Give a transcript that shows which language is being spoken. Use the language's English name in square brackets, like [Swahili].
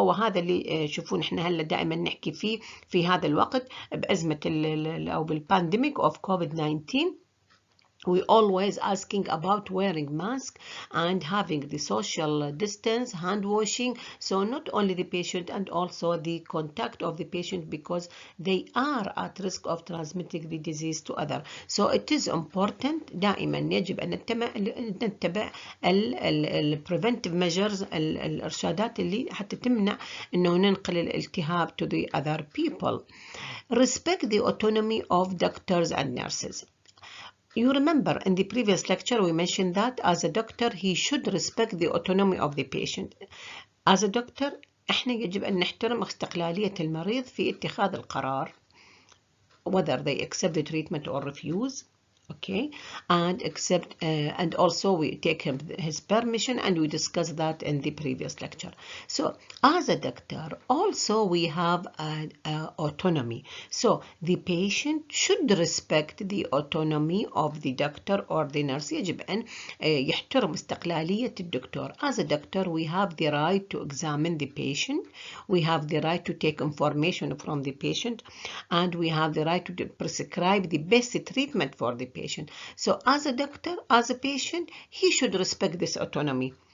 [Arabic] وهذا اللي شوفون احنا هلا دائما نحكي فيه في هذا الوقت بأزمة أو بالبانديميك [English] of COVID-19. We always asking about wearing mask and having the social distance, hand washing. So not only the patient and also the contact of the patient, because they are at risk of transmitting the disease to others. So it is important [Arabic] دائما يجب أن نتبع ال preventive measures، الإرشادات اللي حتى تمنع إنه ننقل الالتهاب [English] to the other people. Respect the autonomy of doctors and nurses. You remember in the previous lecture we mentioned that as a doctor he should respect the autonomy of the patient. As a doctor [Arabic] احنا يجب أن نحترم استقلالية المريض في اتخاذ القرار [English] whether they accept the treatment or refuse. Okay, and and also we take his permission, and we discussed that in the previous lecture. So as a doctor also we have autonomy, so the patient should respect the autonomy of the doctor or the nurse. [Arabic] يجب أن يحترم استقلالية الدكتور. [English] As a doctor we have the right to examine the patient, we have the right to take information from the patient, and we have the right to prescribe the best treatment for the patient. So as a doctor, as a patient, he should respect this autonomy.